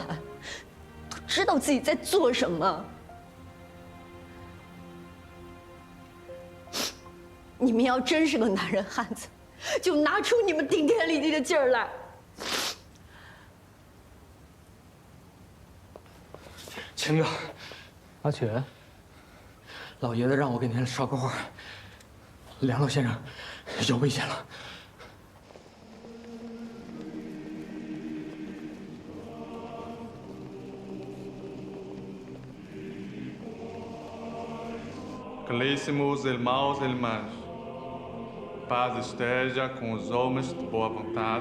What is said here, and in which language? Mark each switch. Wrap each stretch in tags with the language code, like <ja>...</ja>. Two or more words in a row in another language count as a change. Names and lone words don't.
<zh>知道自己在做什么，你们要真是个男人汉子，就拿出你们顶天立地的劲儿来。秦哥，阿全，老爷子让我给您捎个话，梁老先生有危险了。</zh> <pt>Caríssimos irmãos e irmãs, paz esteja com os homens de boa vontade.</pt>